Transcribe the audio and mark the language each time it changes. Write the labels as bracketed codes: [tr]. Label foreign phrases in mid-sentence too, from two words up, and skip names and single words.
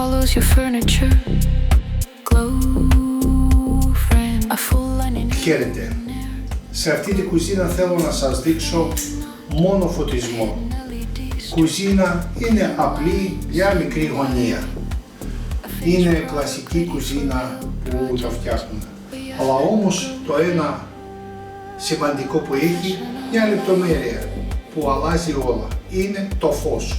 [en] clothes, your furniture. Glow frame, a full line. [el] Χαίρετε. Σε αυτή τη κουζίνα θέλω να σας δείξω μόνο φωτισμό. Κουζίνα είναι απλή, μια μικρή γωνία. Είναι κλασική κουζίνα που το φτιάχνουμε. Αλλά όμως το ένα σημαντικό που έχει, μια λεπτομέρεια που αλλάζει όλα, είναι το φως.